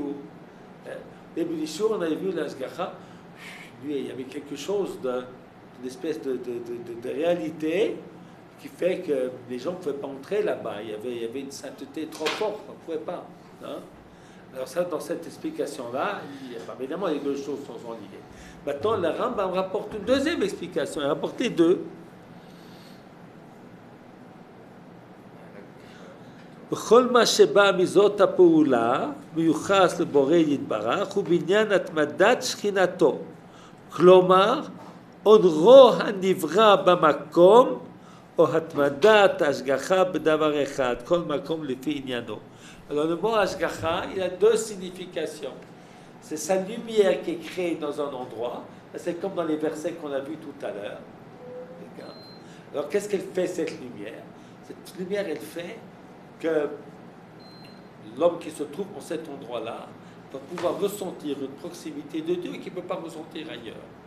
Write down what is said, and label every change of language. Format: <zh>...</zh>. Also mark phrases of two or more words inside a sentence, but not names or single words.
<fr>Au début du shiur, on avait vu l'Ashgacha. Lui, il y avait quelque chose une espèce de réalité qui fait que les gens ne pouvaient pas entrer là-bas. Il y avait une sainteté trop forte, on ne pouvait pas. Hein? Alors ça, dans cette explication-là, évidemment, les deux choses sont liées. Maintenant, le Rambam rapporte une deuxième explication. Il a rapporté deux.</fr> <he>בכל מה שבא מזאת הפעולה מיוחס לבורא יתברך הוא בעניין התמדת שכינתו. כלומר, אונרו הנברא במקום או התמדת השגחה בדבר אחד, כל מקום לפי עניינו.</he> <fr>Alors le mot Ashgacha, il a deux significations. C'est sa lumière qui est créée dans un endroit. C'est comme dans les versets qu'on a vus tout à l'heure. Alors qu'est-ce qu'elle fait cette lumière? Cette lumière, elle fait que l'homme qui se trouve en cet endroit-là va pouvoir ressentir une proximité de Dieu qu'il ne peut pas ressentir ailleurs.</fr>